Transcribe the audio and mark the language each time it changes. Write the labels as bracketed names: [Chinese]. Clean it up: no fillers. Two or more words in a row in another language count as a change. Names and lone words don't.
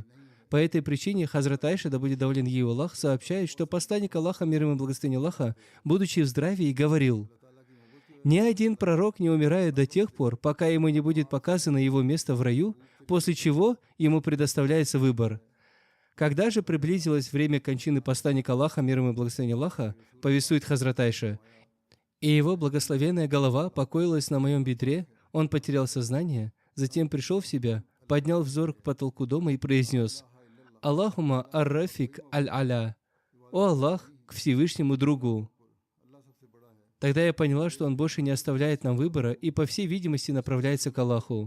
[Russian] По этой причине Хазрат Айша, да будет доволен ею Аллах, сообщает, что посланник Аллаха, мир ему и благословение Аллаха, будучи в здравии, говорил: «Ни один пророк не умирает до тех пор, пока ему не будет показано его место в раю, после чего ему предоставляется выбор». Когда же приблизилось время кончины посланника Аллаха, мир ему и благословение Аллаха, повествует Хазрат Айша, и его благословенная голова покоилась на моем бедре, он потерял сознание, затем пришел в себя, поднял взор к потолку дома и произнес: [Arabic] «اللهم الرفيق الأعلى, [Russian] о Аллах, к Всевышнему другу». Тогда я поняла, что он больше не оставляет нам выбора и, по всей видимости, направляется к Аллаху.